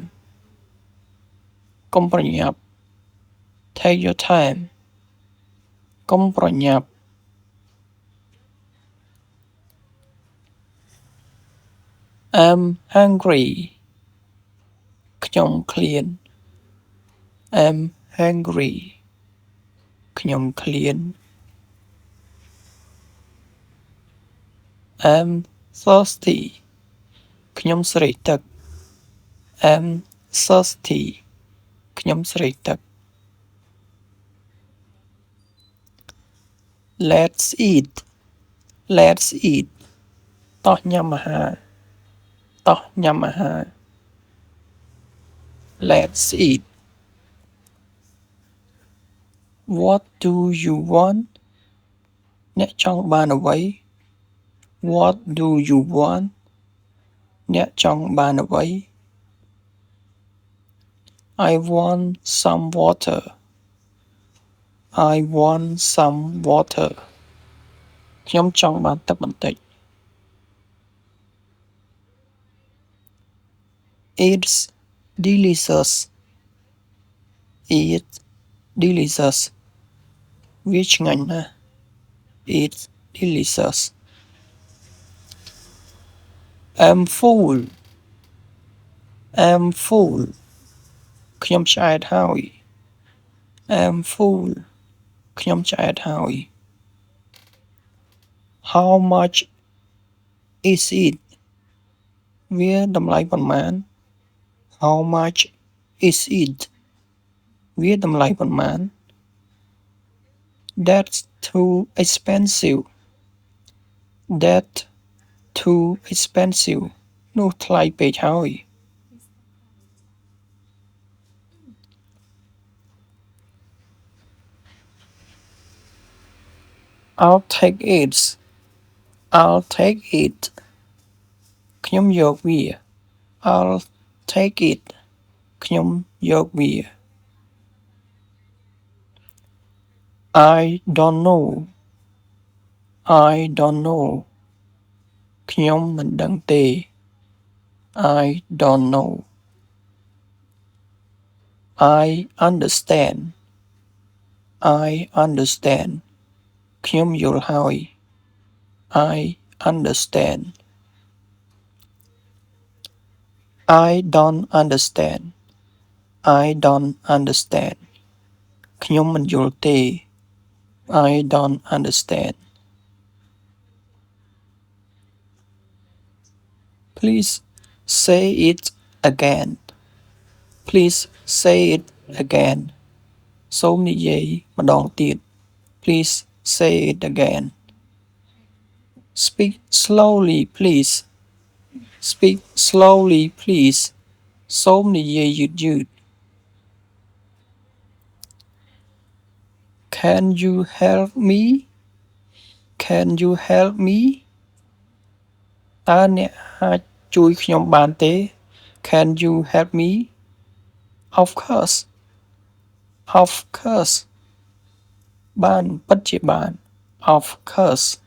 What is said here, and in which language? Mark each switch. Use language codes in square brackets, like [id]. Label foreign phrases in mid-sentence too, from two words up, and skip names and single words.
[km] កុំប្រញាប់ [en] Take your time. [km] កុំប្រញាប់ [en] I'm hungry. [km] ខ្ញុំឃ្លាន [en] I'm hungry. [km] ខ្ញុំឃ្លាន [en] I'm thirsty. [km] ខ្ញុំស្រេកទឹក [en] I'm thirsty. [km] ខ្ញុំស្រេកទឹក [en] Let's eat. Let's eat. [km] តោះញ៉ាំអាហារ តោះញ៉ាំអាហារ [en] Let's eat. What do you want? [km] អ្នកចង់បានអ្វី [en] What do you want? [km] អ្នកចង់បានអ្វី [en] I want some water. I want some water. [km] ខ្ញុំចង់បានទឹកបន្តិច [en] It's delicious. It's delicious [km] វាឆ្ងាញ់ណាស់ [en] it's delicious I'm full I'm full [km] ខ្ញុំឆ្អែតហើយ [en] I'm full [km] ខ្ញុំឆ្អែតហើយ [en] How much is it [km] វាតម្លៃប៉ុន្មាន [en] How much is it [km] វាតម្លៃប៉ុន្មាន [en] That's too expensive That too expensive [km] នោះថ្លៃពេកហើយ [en] I'll take it I'll take it [km] ខ្ញុំយកវា [en] I'll take it [km] ខ្ញុំយកវា [en] I don't know I don't know [km] ខ្ញុំមិនដឹងទេ [en] I don't know I understand I understand [km] ខ្ញុំយល់ហើយ [en] I understand I don't understand I don't understand [km] ខ្ញុំមិនយល់ទេ [en] I don't understand Please say it again Please say it again [km] សូមនិយាយម្ដងទៀត [en] Please say it again Speak slowly please Speak slowly please [km] សូមនិយាយយឺតៗ [en] Can you help me Can you help me [km] តើអ្នកអាចជួយខ្ញុំបានទេ [en] Can you help me Of course Of course [km] បានពិតជាបាន [en] Of course